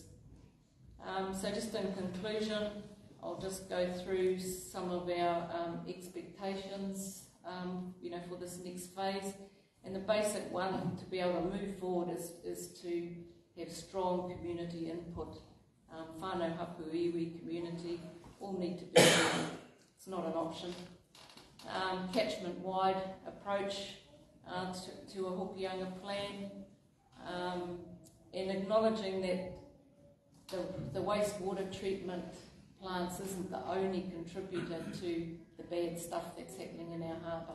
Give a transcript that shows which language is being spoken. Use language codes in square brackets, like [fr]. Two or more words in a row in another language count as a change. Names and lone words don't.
[en] So just in conclusion, I'll just go through some of our expectations, you know, for this next phase. And the basic one to be able to move forward is to have strong community input. [mi] Whānau hapu iwi [en] community all need to be there. It's not an option. Catchment-wide approach to a Hokianga plan, and acknowledging that the wastewater treatment plants isn't the only contributor to the bad stuff that's happening in our harbour.